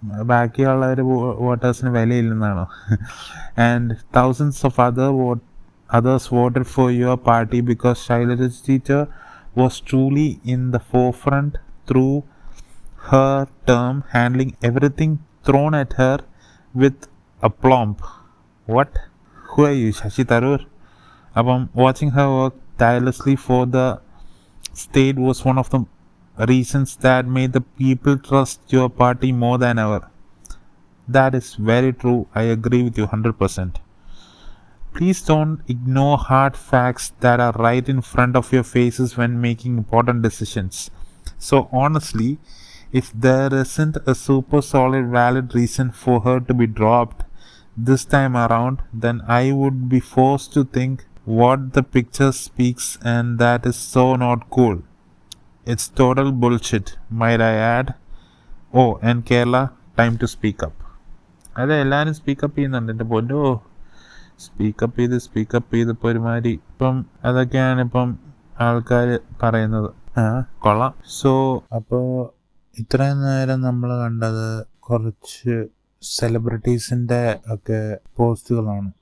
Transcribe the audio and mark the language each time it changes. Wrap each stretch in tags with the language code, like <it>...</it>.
<ml>ബാക്കിയുള്ളവർ വോട്ടേഴ്സിന് വിലയില്ലെന്നാണോ?</ml> <en>And thousands of others voted for your party because Shailaja teacher was truly in the forefront through her term, handling everything thrown at her with aplomb. What? Who are you, Shashi Tharoor?</en> <ml>അപ്പം</ml> <en>watching her work tirelessly for the state was one of the reasons that made the people trust your party more than ever. That is very true. I agree with you 100%. Please don't ignore hard facts that are right in front of your faces when making important decisions. So honestly, if there isn't a super solid valid reason for her to be dropped this time around, then I would be forced to think what the picture speaks, and that is so not cool. It's total bullshit, might I add. Oh, and Kerala, time to speak up.</en> <ml>അതെ, എല്ലാവരും speak up ചെയ്യുന്നുണ്ട് എൻ്റെ പൊന്നോ. Speak up ചെയ്ത് ഇപ്പോൾ ഒരുമാതിരി ഇപ്പം അതൊക്കെയാണ് ഇപ്പം ആൾക്കാർ പറയുന്നത്. കൊള്ളാം. സോ അപ്പോൾ ഇത്രയും നേരം നമ്മൾ കണ്ടത് കുറച്ച് സെലിബ്രിറ്റീസിൻ്റെ ഒക്കെ പോസ്റ്റുകളാണ്.</ml>